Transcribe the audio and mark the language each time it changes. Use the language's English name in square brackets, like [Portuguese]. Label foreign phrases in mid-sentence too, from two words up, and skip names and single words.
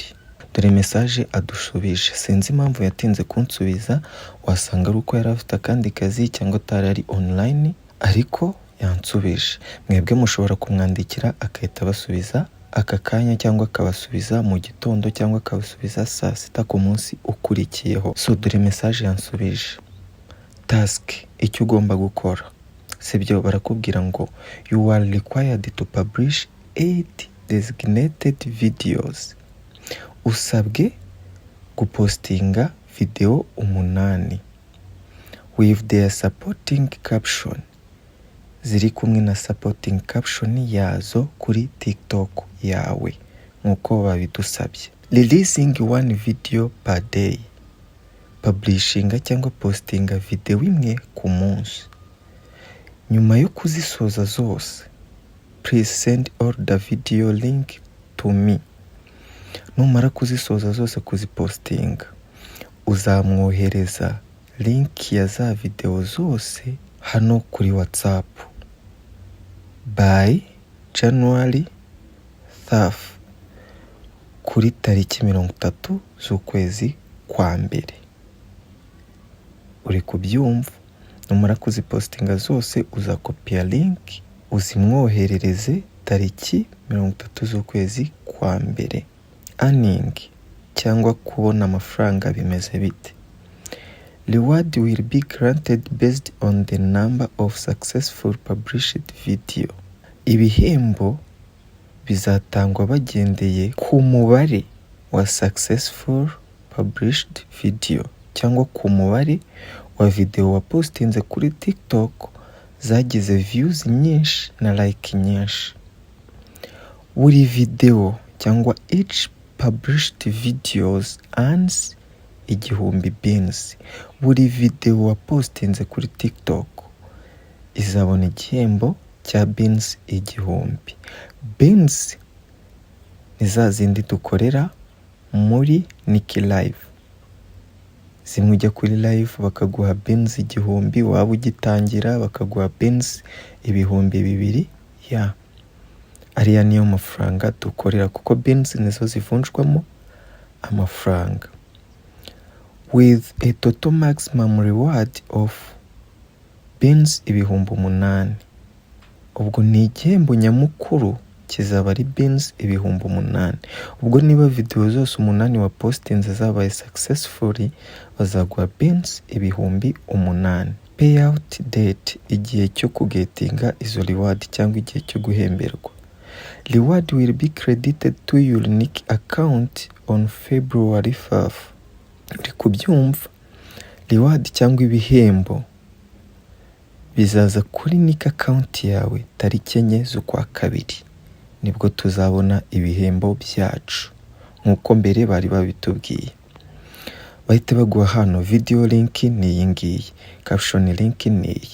[Kinyarwanda] Dore message adusubije, sinzi impamvu yatinze kunsubiza, wasanga ari uko yari afite akandi kazi cyangwa atari online, ariko yansubije. Mwebwe mushobora kumwandikira akahita basubiza aka kanya cyangwa akabasubiza mu gitondo cyangwa akabasubiza saa 6 ku munsi ukurikiyeho. So dore message yansubije. Task icyo ugomba gukora, sibyo, barakubwira ngo [English] you are required to publish 8 designated videos. [Kinyarwanda] Usabwe gupostinga video [English] 8 with their supporting caption, [Kinyarwanda] ziri kumwe na [English] supporting caption [Kinyarwanda] yazo kuri TikTok yawe nkuko babidusabye. [English] Releasing 1 video per day, [Kinyarwanda] publishinga cyangwa postinga video imwe ku munsi. Nyuma yo kuzisoza zose, [English] please send all the video link to me. [Kinyarwanda] Numara kuzisoza zose kuzipostinga, uzamwohereza link ya za video zose hano kuri WhatsApp [English] by January 3 [Kinyarwanda] kuri tariki 30 z'ukwezi kwa mbere. Uri kubyumva? Numara kuzipostinga zose uzakopia link uzimwoherereze tariki 30 z'ukwezi kwa mbere. Earning cyangwa kubona amafaranga bimeze bite? [English] Reward will be granted based on the number of successful published video. [Kinyarwanda] Ibihembo bizatangwa bagendeye ku mubare wa [English] successful published video [Kinyarwanda] cyangwa ku mubare wa video wapostinze kuri TikTok zagize views nyinshi na like nyinshi. Buri video cyangwa [English] each published videos earns 1000 beans. [Kinyarwanda] Buri video wapostinze kuri TikTok izabona igihembo cya beans 1000. Beans ni za zindi dukorera muri Niki Live. Zimwe ujya kuri live bakaguha beans 1000, waba ugitangira bakaguha beans 2000. Ya ariya niyo mafaranga dukorera kuko beans nizo zivunjwamo amafaranga. [English] With a total maximum reward of beans 8,000. [Kinyarwanda] Ubwo ni igihembo nyamukuru kizaba ari beans 8,000. Ubwo niba video zose 8 wapostinze zabaye successfully, bazaguha beans 8,000. [English] payout date, [Kinyarwanda] igihe cyo kugetinga izo reward cyangwa igihe cyo guhemberwa. [English] Reward will be credited to your unique account on February 5th. [Kinyarwanda] Uri kubyumva? Reward cyangwa ibihembo bizaza kuri [English] unique account [Kinyarwanda] yawe tariki 4 z'ukwa kabiri. Nibwo tuzabona ibihembo byacu nk'uko mbere bari babitubwiye. Bahita baguha hano [English] video link [Kinyarwanda] ni iyi ngiyi, [English] caption link [Kinyarwanda] ni iyi.